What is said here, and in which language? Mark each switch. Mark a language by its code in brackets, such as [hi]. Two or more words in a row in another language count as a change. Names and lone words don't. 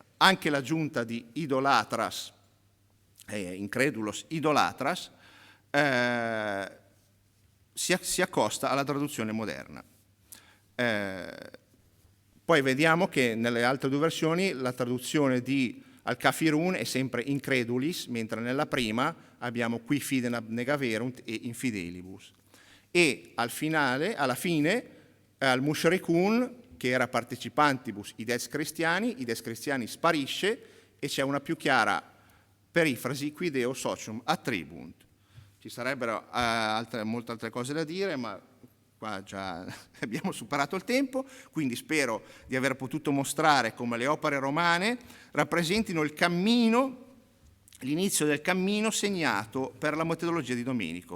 [it] Anche l'aggiunta di [la] idolatras, incredulos idolatras, [it] si accosta alla traduzione moderna. Poi vediamo che nelle altre due versioni la traduzione di al-kafirun è sempre incredulis, mentre nella prima abbiamo [la] qui fidem abnegaverunt [it] e infidelibus. E alla fine, al-mushrikun, che era [la] partecipantibus ides [it] cristiani sparisce e c'è una più chiara perifrasi [la] qui deo socium attribunt. [it] Ci sarebbero molte altre cose da dire, ma qua già abbiamo superato il tempo, quindi spero di aver potuto mostrare come le opere romane rappresentino il cammino, l'inizio del cammino segnato per la metodologia di Domenico.